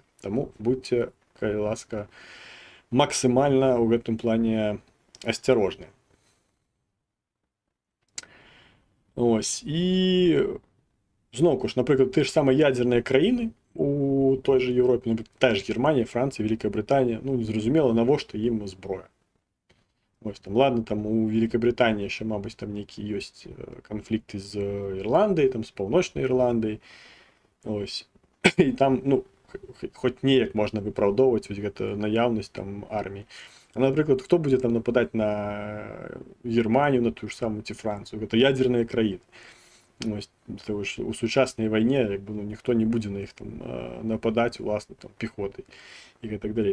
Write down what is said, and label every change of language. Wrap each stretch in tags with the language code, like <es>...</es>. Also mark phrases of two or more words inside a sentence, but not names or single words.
<be>Таму будьце, калі ласка, максімальна ў гэтым плане асцярожныя. Ось. І зноўку ж, напрыклад, ты ж самыя ядзерныя краіны у той жа Еўропе, та ж Германія, Францыя, Вялікая Брытанія, ну, зразумела, навошта ім зброя. Ось там,</be> <ru>ладно, там у Великобритании еще, мабуть, там некие есть конфликты з Ірландією,</ru> <be>там з Паўночнай Ірландією. Ось. І там, ну, хоч неяк можна выпраўдоўваць вось гэта наяўнасць там арміі. А, напрыклад, хто будзе там нападаць на Германію, на тую ж самую ці Францыю? Гэта ядзерныя краіны. Ось, у сучаснай вайне як бы, ну, ніхто не будзе на іх там нападаць уласна там пехотай і так далей.</be>